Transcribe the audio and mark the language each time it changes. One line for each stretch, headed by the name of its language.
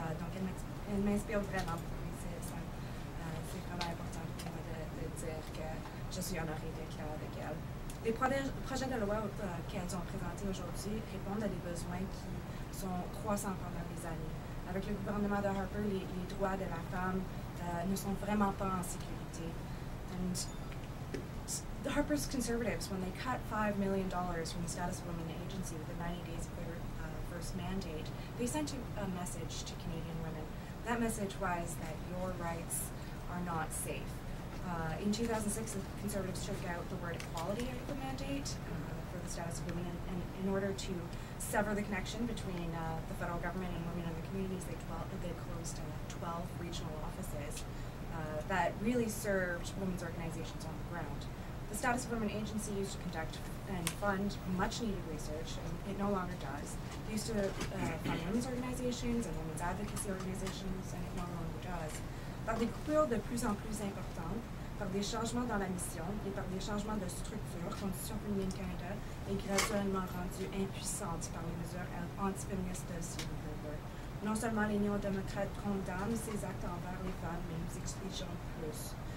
French: Donc elles m'inspirent vraiment beaucoup. C'est vraiment important pour moi de dire que je suis honorée d'être là avec elles. Les projets de loi qu'elles ont présentés aujourd'hui répondent à des besoins qui sont croissants pendant les années. Avec le gouvernement de Harper, les droits de la femme ne sont vraiment pas en sécurité.
English: And the Harper's Conservatives, when they cut $5 million from the Status of Women Agency within 90 days of their first mandate, they sent a message to Canadian women. That message was that your rights are not safe. In 2006, the Conservatives took out the word equality out of the mandate for the Status of Women, and in order to sever the connection between the federal government and women in the communities, they closed 12 regional offices that really served women's organizations on the ground. The Status of Women Agency used to conduct and fund much needed research, and it no longer does. It used to fund women's organizations and women's advocacy organizations, and it no longer does.
French: Par des coupures de plus en plus importantes, par des changements dans la mission et par des changements de structure, Constitution féminine Canada est graduellement rendue impuissante par les mesures antiféministes de Stephen Harper. Non seulement les néo-démocrates condamnent ces actes envers les femmes, mais nous exigeons plus.